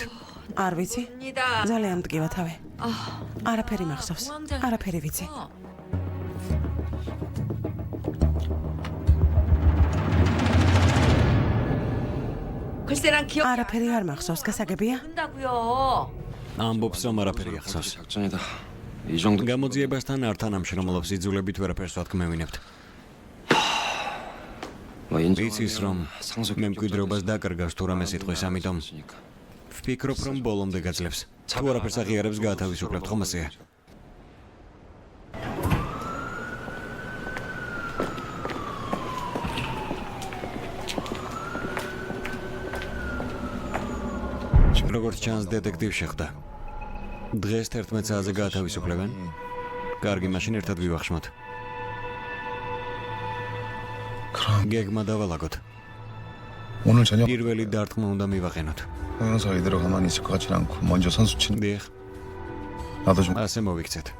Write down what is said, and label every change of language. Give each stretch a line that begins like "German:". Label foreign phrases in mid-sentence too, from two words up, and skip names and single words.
Georgian: არ ვიცი. ძალიან მტკივა თავი. არაფერი მახსოვს. არაფერი ვიცი. არაფერი არ მახსოვს, გასაგებია? ამბობს, რომ არაფერი ახსოვს.
Korean: 작전이다. 이 정도
Georgian: გამოძიებასთან არ თანამშრომლობს, იძულებით ვერაფერს ვათქმევინებთ. იცის, რომ მემკვიდრეობას დაკარგავს თუ რამე სიტყვის, ამიტომ ვფიქრობ, რომ ბოლომდე გაძლევს. თუ არაფერს აღიარებს, გაათავისუფლებთ, ხომ ასეა? როგორც ჩანს, დეტექტივ შეხვდა. დღეს 11 საათზე გაათავისუფლებენ? კარგი, მაშინ ერთად ვივახშმოთ. გეგმა დავალაგოთ.
Korean: 오늘 저녁
Georgian: პირველი დარტყმა უნდა მივაყენოთ.
Korean: 변호사 이대로 가만히 있을 것 같진 않고 먼저 선수 치는
Georgian: დიახ,
Korean: 나도 좀
Georgian: ასე მოვიქცეთ.